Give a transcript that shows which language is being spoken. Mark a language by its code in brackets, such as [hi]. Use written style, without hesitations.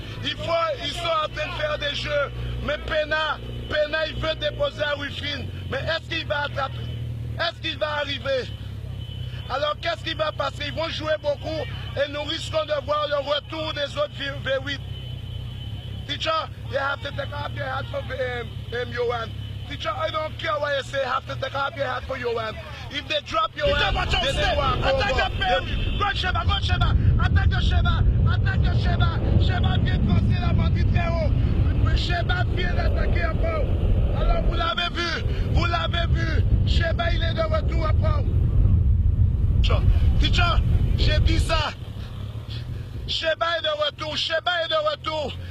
[fr] Ils sont en train de faire des jeux, mais Pena il veut déposer à Wifin. Mais est-ce qu'il va attraper? Est-ce qu'il va arriver? Alors qu'est-ce qui va passer? Ils vont jouer beaucoup et nous risquons de voir le retour des autres V8. [en] Teacher, you have to take off your hat for Johan. Teacher, I don't care what you say, have to take off your hat for Johan. If they drop Johan, they walk over. [fr] Go Sheba, attaque de Sheba. Sheba vient de passer la bandit très haut. Sheba vient d'attaquer encore. Alors vous l'avez vu, Sheba il est de retour après. Teacher, j'ai dit ça. Sheba est de retour.